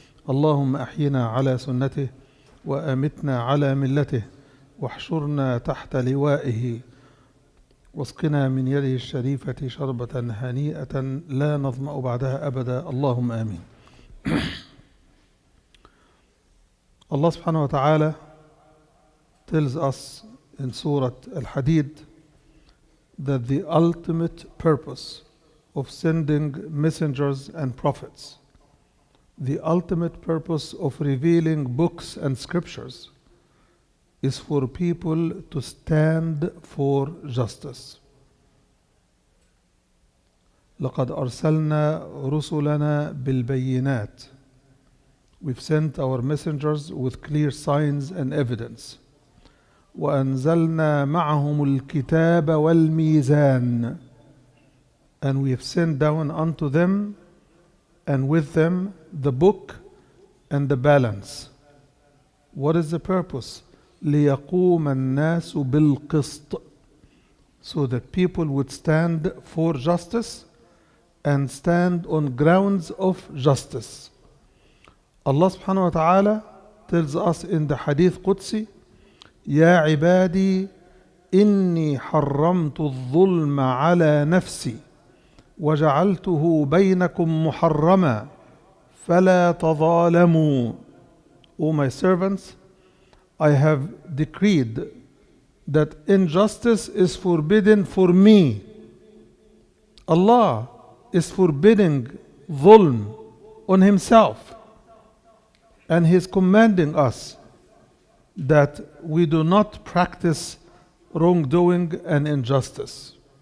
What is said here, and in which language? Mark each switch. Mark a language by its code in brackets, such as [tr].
[ar] اللهم أحينا على سنته وأمتنا على ملته واحشرنا تحت لوائه واسقنا من يده الشريفة شربة هنيئة لا نظمأ بعدها أبدا، اللهم آمين. [en] Allah subhanahu wa ta'ala tells us in Surah Al-Hadid that the ultimate purpose of sending messengers and prophets, the ultimate purpose of revealing books and scriptures, is for people to stand for justice. [ar] لقد أرسلنا رسلنا بالبينات. [en] We've sent our messengers with clear signs and evidence. [ar] وأنزلنا معهم الكتاب والميزان. [en] And we have sent down unto them and with them the book and the balance. What is the purpose? [ar] ليقوم الناس بالقسط. [en] So that people would stand for justice and stand on grounds of justice. Allah subhanahu wa ta'ala tells us in the Hadith Qudsi, [ar] يا عبادي إني حرمت الظلم على نفسي وجعلته بينكم محرما فلا تظالموا. [en] O my servants, I have decreed that injustice is forbidden for me. Allah is forbidding dhulm on himself. And he is commanding us that we do not practice wrongdoing and injustice.